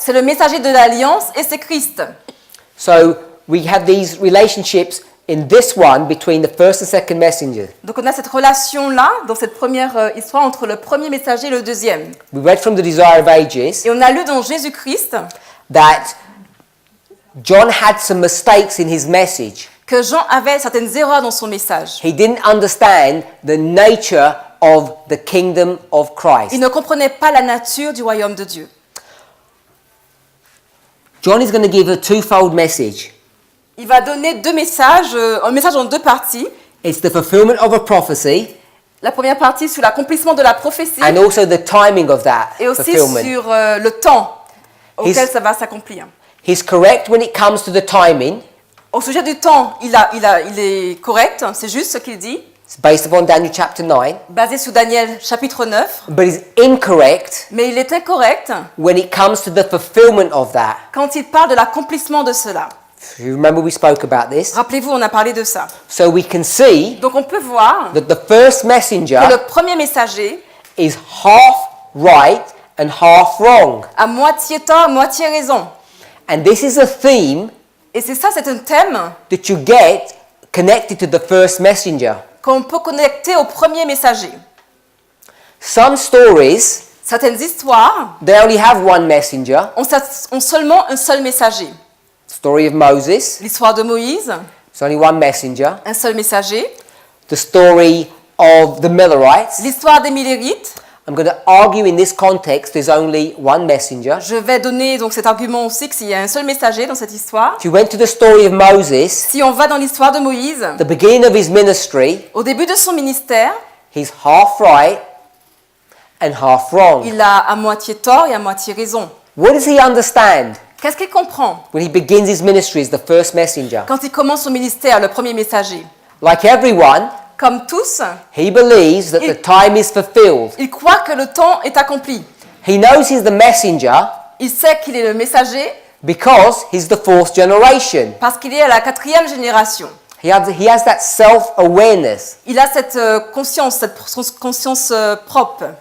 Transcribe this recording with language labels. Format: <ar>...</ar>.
<fr>c'est le messager de l'alliance et c'est Christ.</fr> <en>So we have these relationships in this one between the first and second messenger.</en> <fr>Donc on a cette relation-là, dans cette première histoire, entre le premier messager et le deuxième.</fr> <en>We read from the Desire of Ages</en> <fr>Et on a lu dans Jésus-Christ</fr> <en>that John had some mistakes in his message.</en> <fr>que Jean avait certaines erreurs dans son message.</fr> <en>He didn't understand the nature of the kingdom of Christ.</en> <fr>Il ne comprenait pas la nature du royaume de Dieu.</fr> <en>John is going to give a twofold message.</en> <fr>Il va donner deux messages, un message en deux parties.</fr> <en>It's the fulfillment of a prophecy</en> <fr>La première partie sur l'accomplissement de la prophétie</fr> <en>and also the timing of that</en> <fr>et aussi</fr> <en>fulfillment.</en> <fr>sur le temps auquel</fr> <en>His-</en> <fr>ça va s'accomplir.</fr> <en>He's correct when it comes to the timing.</en> <fr>Au sujet du temps, il est correct, c'est juste ce qu'il dit,</fr> <en>It's based upon Daniel chapter 9.</en> <fr>basé sur Daniel chapitre 9,</fr> <en>But he's incorrect</en> <fr>mais il est incorrect</fr> <en>when it comes to the fulfillment of that.</en> <fr>quand il parle de l'accomplissement de cela.</fr> <en>If you remember, we spoke about this.</en> <fr>Rappelez-vous, on a parlé de ça.</fr> <en>So we can see</en> <fr>Donc on peut voir</fr> <en>that the first messenger</en> <fr>que le premier messager</fr> <en>is half right and half wrong.</en> <fr>a moitié tort, moitié raison.</fr> <en>And this is a theme</en> <fr>Et c'est ça, c'est un thème</fr> <en>that you get connected to the first messenger.</en> <fr>qu'on peut connecter au premier messager.</fr> <en>Some stories,</en> <fr>Certaines histoires</fr> <en>they only have one messenger.</en> <fr>ont seulement un seul messager.</fr> <en>Story of Moses,</en> <fr>L'histoire de Moïse,</fr> <en>it's only one messenger.</en> <fr>un seul messager.</fr> <en>The story of the Millerites,</en> <fr>L'histoire des Millérites,</fr> <en>I'm going to argue in this context there's only one messenger.</en> <fr>je vais donner donc cet argument aussi qu'il y a un seul messager dans cette histoire.</fr> <en>If you went to the story of Moses,</en> <fr>Si on va dans l'histoire de Moïse,</fr> <en>the beginning of his ministry,</en> <fr>au début de son ministère,</fr> <en>he's half right and half wrong.</en> <fr>il a à moitié tort et à moitié raison.</fr> <en>What does he understand</en> <fr>Qu'est-ce qu'il comprend</fr> <en>when he begins his ministry as the first messenger?</en> <fr>quand il commence son ministère, le premier messager?</fr> <en>Like everyone,</en> <fr>Comme tous,</fr> <en>he believes that the time is fulfilled.</en> <fr>il croit que le temps est accompli.</fr> <en>He knows he's the messenger</en> <fr>Il sait qu'il est le messager</fr> <en>because he's the fourth generation.</en> <fr>parce qu'il est à la 4e génération.</fr> <en>He has that self-awareness.</en> <fr>Il a cette conscience, cette conscience propre.</fr>